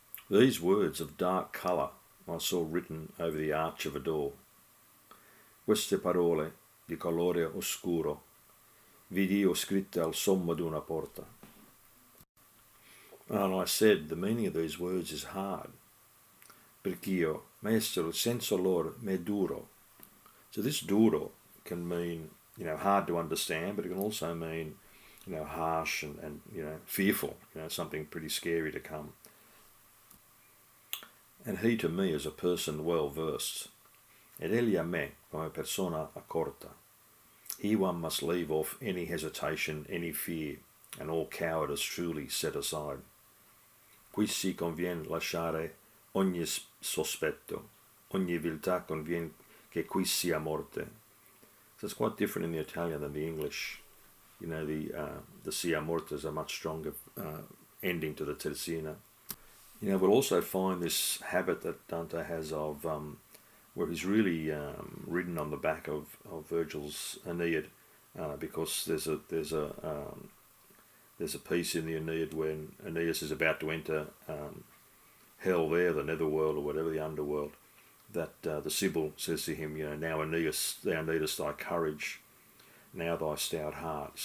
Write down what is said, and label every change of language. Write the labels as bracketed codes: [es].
[en] These words of dark colour I saw written over the arch of a door. [it] Queste parole di colore oscuro vidi scritte al sommo d'una porta. [en] And I said, the meaning of these words is hard. [it] Perch'io, maestro, il senso loro m'è duro. [en] So this duro can mean, hard to understand, but it can also mean, harsh and fearful, something pretty scary to come. And he to me is a person well versed. [it] Ed egli a me come persona accorta. [en] Here one must leave off any hesitation, any fear, and all cowardice truly set aside. [it] Qui si convien lasciare ogni sospetto, ogni viltà convien che qui sia morte. [en] So it's quite different in the Italian than the English. The [it] sia morte [en] is a much stronger ending to the terzina. We'll also find this habit that Dante has of where he's really ridden on the back of Virgil's Aeneid, because there's a piece in the Aeneid when Aeneas is about to enter hell there, the netherworld or whatever, the underworld, that the Sibyl says to him, now Aeneas, thou needest thy courage, now thy stout heart.